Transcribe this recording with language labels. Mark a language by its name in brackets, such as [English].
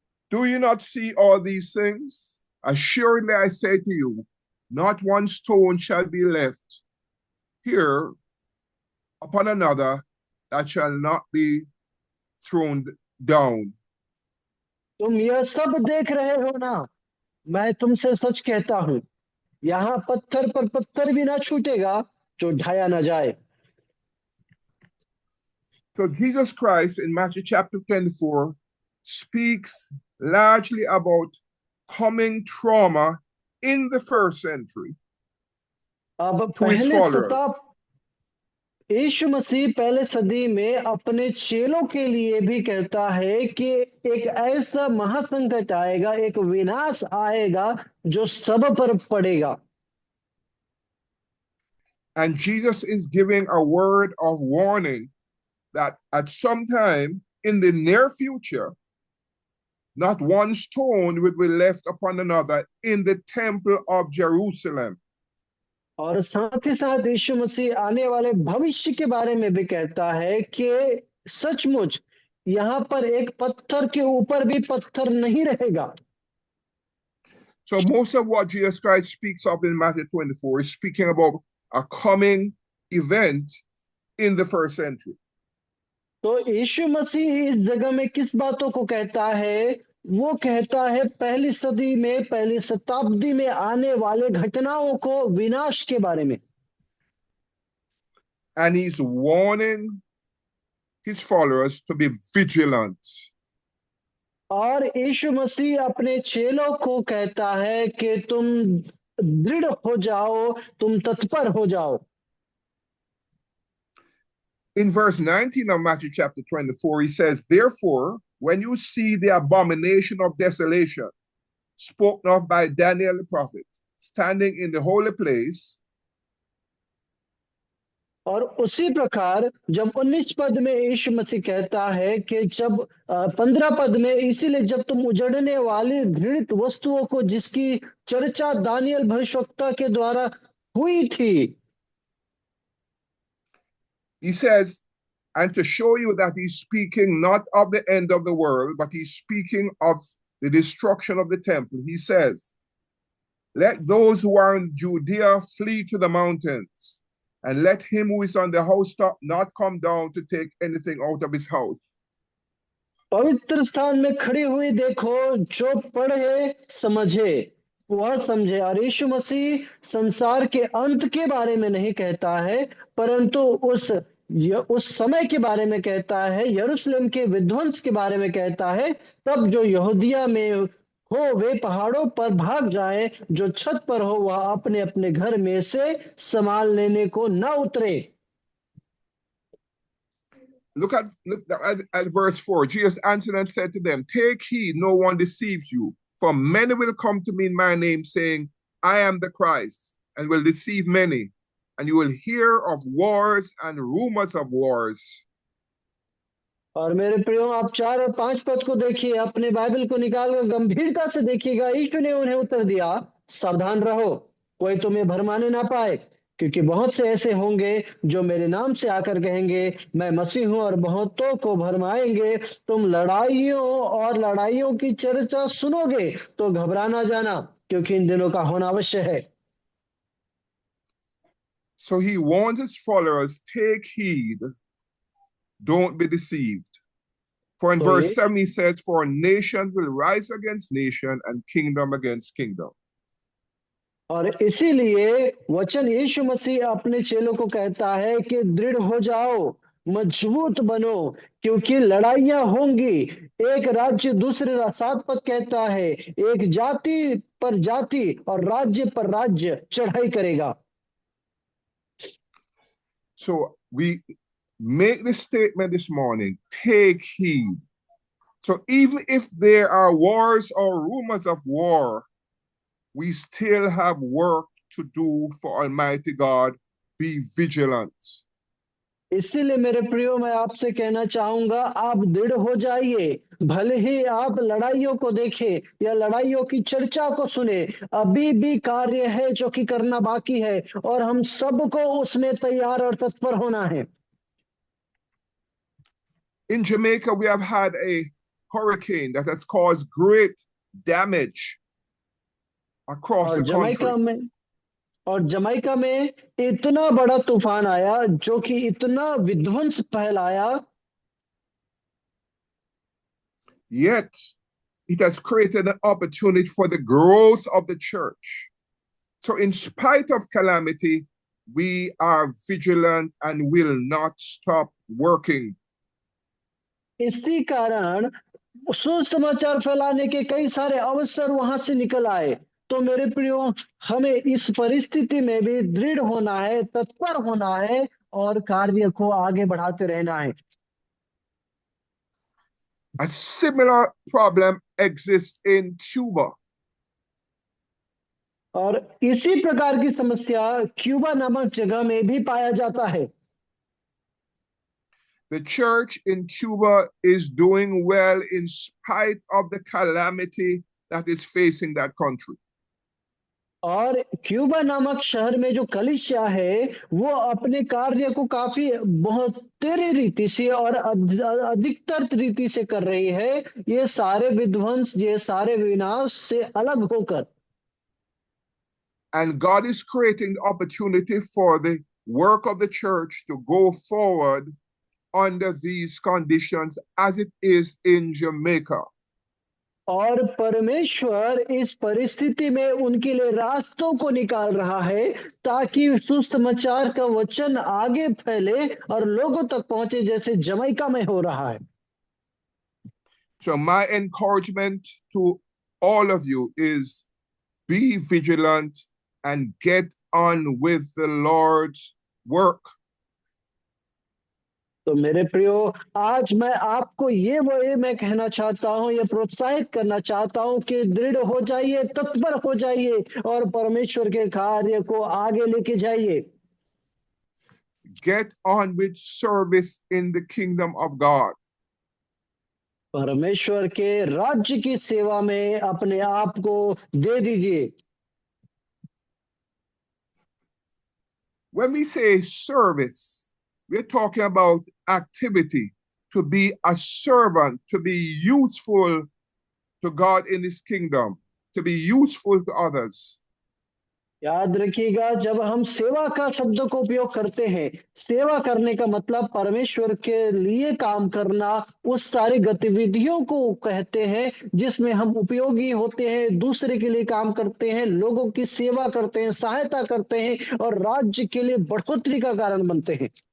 [English] do you not see all these things? Assuredly I say to you, not one stone shall be left here upon another that shall not be thrown down. [Hindi] तुम यह सब देख रहे हो ना? मैं तुमसे सच कहता हूं, यहां पत्थर पर पत्थर भी ना छूटेगा जो ढाया ना जाए. [English] So Jesus Christ in Matthew chapter 24 speaks largely about coming trauma in the first century. [Hindi] अब [English] To his [Hindi] पहले [English] followers. [Hindi] शताब्दी यीशु मसीह पहले सदी में अपने चेलों के लिए भी कहता है कि एक ऐसा महासंकट आएगा, एक विनाश आएगा जो सब पर पड़ेगा. [English] And Jesus is giving a word of warning that at some time in the near future, not one stone will be left upon another in the temple of Jerusalem. [Hindi] और साथ ही साथ यीशु मसीह आने वाले भविष्य के बारे में भी कहता है कि सचमुच यहाँ पर एक पत्थर के ऊपर भी पत्थर नहीं रहेगा. [English] So most of what Jesus Christ speaks of in Matthew 24 is speaking about a coming event in the first century. [Hindi] तो यीशु मसीह इस जगह में किस बातों को कहता है? वो कहता है पहली सदी में, पहली शताब्दी में आने वाले घटनाओं को, विनाश के बारे में. [English] And he's warning his followers to be vigilant. [Hindi] और यीशु मसीह अपने चेलों को कहता है कि तुम दृढ़ हो जाओ, तुम तत्पर हो जाओ. [English] In verse 19 of Matthew chapter 24, he says, therefore, when you see the abomination of desolation spoken of by Daniel the prophet, standing in the holy place. [Hindi] और उसी प्रकार जब 19 पद में यीशु मसीह कहता है कि जब 15 पद में, इसीलिए जब तुम उजड़ने वाली घृणित वस्तुओं को जिसकी चर्चा दानियल भविष्यवक्ता के द्वारा हुई थी. [English] He says, and to show you that he's speaking not of the end of the world, but he's speaking of the destruction of the temple. He says, let those who are in Judea flee to the mountains, and let him who is on the housetop not come down to take anything out of his house. [Hindi] पवित्र स्थान में खड़ी हुई देखो, जो पढ़े समझे वह समझे. और यीशु मसीह संसार के अंत के बारे में नहीं कहता है, परंतु उस समय के बारे में कहता है, यरूशलेम के विध्वंस के बारे में कहता है. तब जो यहूदिया में हो वे पहाड़ों पर भाग जाएं, जो छत पर हो वह अपने अपने घर में से सामान लेने को न उतरे. [English] Look at verse 4. Jesus answered and said to them, take heed no one deceives you, for many will come to me in my name, saying, I am the Christ, and will deceive many. And you will hear of wars and rumors of wars. [Hindi] और मेरे प्रियो, आप 4 और 5 पद को देखिए, अपने Bible को निकालकर गंभीरता से देखिएगा. यीशु ने उन्हें उत्तर दिया, सावधान रहो, कोई तुम्हें भरमाने ना पाए, क्योंकि बहुत से ऐसे होंगे जो मेरे नाम से आकर कहेंगे मैं मसीह हूं, और बहुतों को भरमाएंगे. तुम लड़ाइयों और लड़ाइयों की चर्चा सुनोगे तो घबरा ना जाना, क्योंकि इन दिनों का होना अवश्य है. [English] So he warns his followers, take heed, don't be deceived. For in verse 7 he says, for nations will rise against nation and kingdom against kingdom. [Hindi] और इसीलिए वचन यीशु मसीह अपने चेलों को कहता है कि दृढ़ हो जाओ, मजबूत बनो, क्योंकि लड़ाइयां होंगी. एक राज्य दूसरे 7 पद कहता है, एक जाति पर जाति और राज्य पर राज्य चढ़ाई करेगा। [English] So we make this statement this morning, take heed. So even if there are wars or rumors of war, we still have work to do for Almighty God. Be vigilant. [Hindi] इसीलिए मेरे प्रियो, मैं आपसे कहना चाहूंगा, आप दृढ़ हो जाइए। भले ही आप लड़ाइयों को देखें या लड़ाइयों की चर्चा को सुने, अभी भी कार्य है जो कि करना बाकी है और हम सबको उसमें तैयार और तत्पर होना है। [English] In Jamaica, we have had a hurricane that has caused great damage across the country. [Hindi] और जमैका में इतना बड़ा तूफान आया जो कि इतना विध्वंस फैलाया, [English] Yet it has created an opportunity for the growth of the church. So in spite of calamity, we are vigilant and will not stop working. [Hindi] इसी कारण सुसमाचार फैलाने के कई सारे अवसर वहां से निकल आए। तो मेरे प्रियो, हमें इस परिस्थिति में भी दृढ़ होना है, तत्पर होना है और कार्य को आगे बढ़ाते रहना है। [English] A similar problem exists in Cuba. [Hindi] और इसी प्रकार की समस्या क्यूबा नामक जगह में भी पाया जाता है। [English] The church in Cuba is doing well in spite of the calamity that is facing that country. [Hindi] और क्यूबा नामक शहर में जो कलीसिया है वो अपने कार्य को काफी बेहतरी रीति से और अधिकतर रीति से कर रही है, ये सारे विध्वंस, ये सारे विनाश से अलग होकर। [English] And God is creating the opportunity for the work of the church to go forward under these conditions as it is in Jamaica. [Hindi] और परमेश्वर इस परिस्थिति में उनके लिए रास्तों को निकाल रहा है ताकि सुसमाचार का वचन आगे फैले और लोगों तक पहुंचे, जैसे जमैका में हो रहा है। [English] So my encouragement to all of you is be vigilant and get on with the Lord's work. [Hindi] तो मेरे प्रियो, आज मैं आपको ये मैं कहना चाहता हूँ, ये प्रोत्साहित करना चाहता हूँ कि दृढ़ हो जाइए, तत्पर हो जाइए और परमेश्वर के कार्य को आगे लेके जाइए। [English] Get on with service in the kingdom of God. [Hindi] परमेश्वर के राज्य की सेवा में अपने आप को दे दीजिए। [English] When we say service, we're talking about activity, to be a servant, to be useful to God in his kingdom, to be useful to others. [Hindi] याद रखिएगा, जब हम सेवा का शब्द को उपयोग करते हैं, सेवा करने का मतलब परमेश्वर के लिए काम करना, उस सारी गतिविधियों को कहते हैं जिसमें हम उपयोगी होते हैं, दूसरे के लिए काम करते हैं, लोगों की सेवा करते हैं, सहायता करते हैं और राज्य के लिए बढ़ोतरी का कारण बनते हैं।